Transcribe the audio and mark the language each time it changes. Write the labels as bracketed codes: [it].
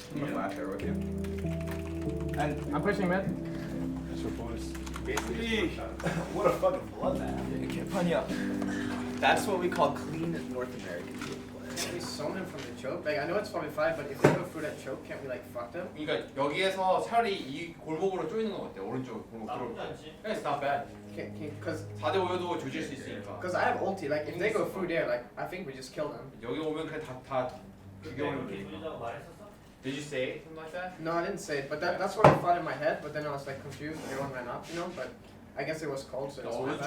[en] I'm a flash there with you. And I'm pushing mid. Basically, what a fucking bloodbath. That's what we call clean North American gameplay. Can we zone him from the choke? Like I know it's 5v5, but if they go through that choke, can't we like fuck them? [ko] 그러니까 여기에서 차라리 이 골목으로 쪼이는 건 어때? 오른쪽 골목 들어올 때. [en] It's not bad. Cause [ko] 4대 5여도 조질 수 있으니까. [en] Cause I have ulti. Like if they go through there, like I think we just kill them. [ko] 여기 오면 그냥 다 죽여버리면 되니까. [en] Did you say something like that? No, I didn't say it, but that's what I thought in my head. But then I was like confused. Everyone ran up, you know. But I guess it was cold, so it's not bad.